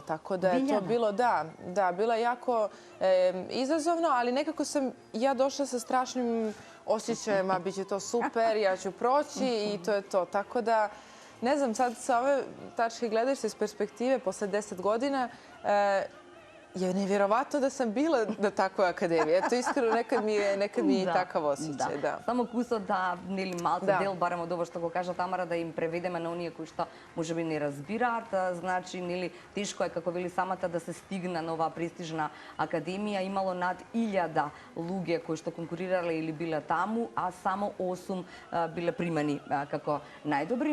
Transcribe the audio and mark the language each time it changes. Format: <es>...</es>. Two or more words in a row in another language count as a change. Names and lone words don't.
<sr>Tako da je to bilo, bilo je jako izazovno, ali nekako sam ja došla sa strašnim osjećajem, bit će to super, ja ću proći i to je to. Tako da, ne znam, sad sa ove tačke gledaš se iz perspektive posle 10 godina, je nevjerovatno da sam bila na takvoj akademiji. Eto, iskreno, nekad mi je takav osjećaj.</sr> <mk>Само кусот да, нели, малце дел, барем од ова што го кажа Тамара, да им преведеме на оние кои што можеби не разбираат. Значи, нели, тешко е, како вели самата, да се стигне на оваа престижна академија. Имало над 1000 луѓе кои што конкурирале или биле таму, а само 8 биле примани како најдобри.</mk>